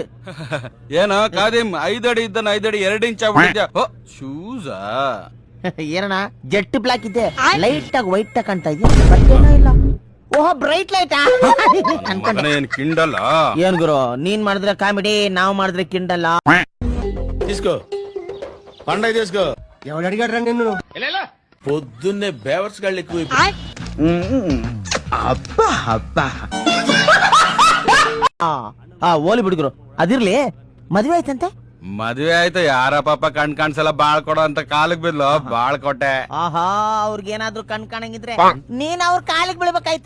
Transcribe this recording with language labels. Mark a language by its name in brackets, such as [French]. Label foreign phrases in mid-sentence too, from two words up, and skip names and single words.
[Kannada] ಏನೋ ಕಾದಿಮ್ 5 ಅಡಿ ಇದ್ದಾನ 5 ಅಡಿ 2 ಇಂಚ್ ಆಗ್ಬಿಟ್ಟಿದ್ಯಾ? ಶೂಸಾ ಏನಣ್ಣ [English] jet black [Kannada] ಇದೆ, ಲೈಟ್ ಆಗಿ ವೈಟ್ ಕಾಣ್ತಾ ಇದೆಯಾ? ಇಲ್ಲ. ಓಹೋ [English] bright light. [Kannada] ಏನ್ ಕಿಂಡಲ್ಲ? ಏನ್ ಗುರು, ನೀನ್ ಮಾಡಿದ್ರೆ ಕಾಮಿಡಿ, ನಾವ್ ಮಾಡಿದ್ರೆ ಕಿಂಡಲ್ಲ. [Telugu] తీసుకో పండగ తీసుకో. ఎవడు అడిగాడు నిన్ను? పొద్దున్నే బేవర్స్ గాళ్ళు ఎక్కువ. [Kannada] ಅಬ್ಬಾ ಅಬ್ಬಾ. ಓಲಿ ಬಿಡುಗರು, ಅದಿರ್ಲಿ, ಮದ್ವೆ ಆಯ್ತಂತೆ? ಮದ್ವೆ ಆಯ್ತು. ಯಾರ ಪಾಪ ಕಣ್ ಕಾಣ್ಸಲ್ಲ ಬಾಳ್ ಕೊಡೋ ಅಂತ ಕಾಲಕ್ ಬಿದ್ಲು, ಬಾಳ್ ಕೊಟ್ಟೆ. ಆಹಾ, ಅವ್ರಿಗೇನಾದ್ರು ಕಣ್ ಕಾಣಂಗಿದ್ರೆ ನೀನ್ ಅವ್ರ ಕಾಲಿಗೆ ಬೀಳ್ಬೇಕಾಯ್ತು.